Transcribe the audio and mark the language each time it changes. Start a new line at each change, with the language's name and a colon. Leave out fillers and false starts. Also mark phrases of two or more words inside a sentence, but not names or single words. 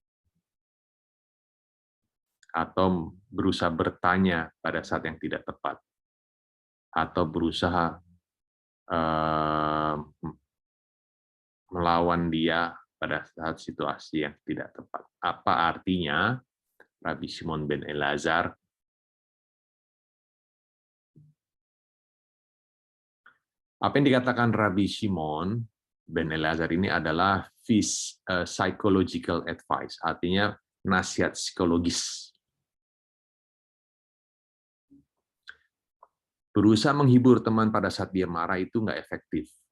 Indonesian: Atau berusaha bertanya pada saat yang tidak tepat. Atau berusaha melawan dia pada saat situasi yang tidak tepat. Apa artinya? Rabbi Shimon ben Eleazar apa yang dikatakan Rabbi Shimon ben Eleazar ini adalah
English: psychological advice,
Indonesian: artinya nasihat psikologis. Berusaha menghibur teman pada saat dia marah itu nggak efektif.